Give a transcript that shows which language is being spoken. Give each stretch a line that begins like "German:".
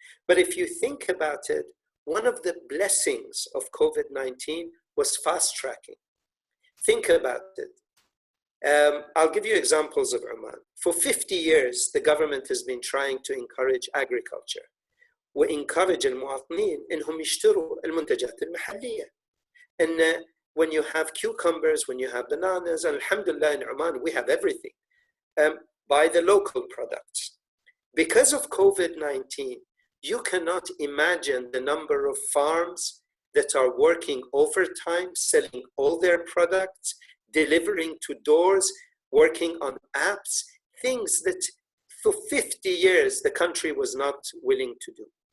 English: But if you think about it, one of the blessings of COVID-19 was fast tracking. Think about it. I'll give you examples of Oman. For 50 years, the government has been trying to encourage agriculture.
Arabic: وencourage المواطنين إنهم يشتروا المنتجات المحلية.
English: And when you have cucumbers, when you have bananas, and alhamdulillah in Oman, we have everything. Buy the local products. Because of COVID-19, you cannot imagine the number of farms that are working overtime, selling all their products, delivering to doors, working on apps, things that for 50 years the country was not willing to do.